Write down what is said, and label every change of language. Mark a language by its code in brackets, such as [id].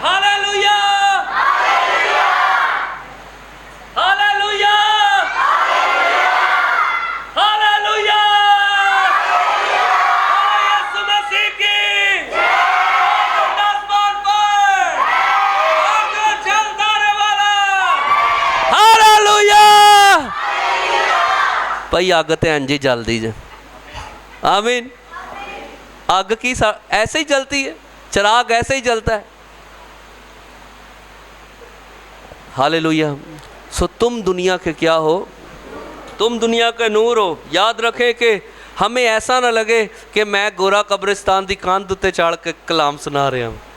[ur] Hallelujah hallelujah hallelujah. یسوع مسیح کی آسمان پر اور جو چلتا رہنے والا. ہاللویا. [pa] بھائی آگ تے انجی جل دیجئے. آمین. [ur] آگ کی ایسے ہی جلتی ہے, چراغ ایسے ہی جلتا ہے. ہاللویا. سو تم دنیا کے کیا ہو؟ تم دنیا کے نور ہو. یاد رکھیں کہ ہمیں ایسا نہ لگے کہ میں [pa] گورا قبرستان دی کاندھ تے چڑھ کے [ur] کلام سنا رہے ہوں.